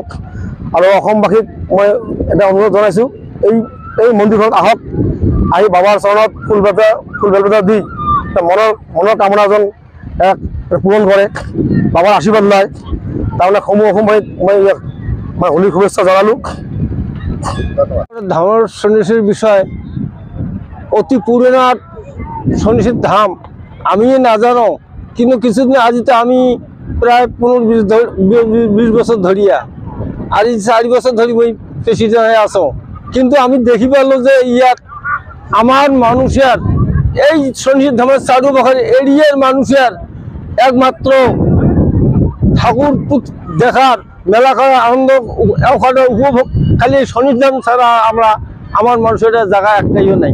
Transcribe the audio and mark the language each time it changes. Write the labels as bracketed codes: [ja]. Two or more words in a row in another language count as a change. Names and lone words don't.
[as] আৰু অসমবাসীক মই এটা অনুৰোধ জনাইছোঁ, এই মন্দিৰখনত আহক, আহি বাবাৰ চৰণত ফুল বেলপাতা দি মনৰ কামনা যেন পূৰণ কৰে, বাবাৰ আশীৰ্বাদ লয়। তাৰমানে অসমবাসীক মই হোলীৰ শুভেচ্ছা জনালোঁ। [bn] ধামৰ সন্ন্যাসীর বিষয় অতি পুরনো সন্ন্যাসীর ধাম আমি না জানো, কিন্তু কিছুদিন আজিতে আমি প্রায় 15-20 বছর ধরিয়া আর 4 বছর ধরি মই প্রেসিডেন্ট হয়ে আছো। কিন্তু আমি দেখি পারলো যে ইয়াত আমার মানুষের এই সন্ন্যাসীর ধামের চারুপাশের এরিয়ার মানুষের একমাত্র ঠাকুর দেখার মেলা করার আনন্দ ওখানে উপভোগ খালি সন্ন্যাসীর ধাম ছাড়া আমার মানুষের জায়গা একটাইও নাই।